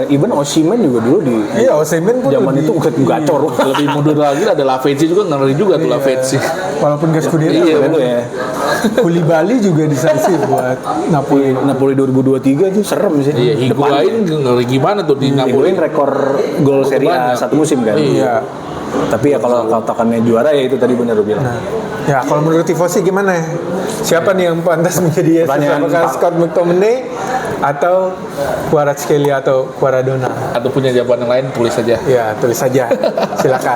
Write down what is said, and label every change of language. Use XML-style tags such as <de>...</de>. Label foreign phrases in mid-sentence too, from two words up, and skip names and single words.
<id>Even Osimhen juga dulu di Iya, Osimhen pun zaman lebih- itu gacor. Lebih mundur lagi ada Lavezzi juga, ngeri juga tuh Lavezzi. Walaupun gak Scudetto, Iya, Itu ya. Koulibaly juga decisive buat Napoli. Napoli 2023 itu serem sih. Iya, Higuain ngeri gimana tuh di Napoli. Higuain rekor gol Serie A Banyak. satu musim kan. Iya. Tapi ya kalau katakannya juara ya itu tadi benar lu bilang. Ya, kalau menurut tifosi gimana? Siapa nih yang pantas menjadi Yesus? Pertanyaan Apakah Pak. Scott McTominay atau Kvaratskhelia atau Quaradona? Atau punya jawaban yang lain tulis saja. Ya, tulis saja. Silakan.</id>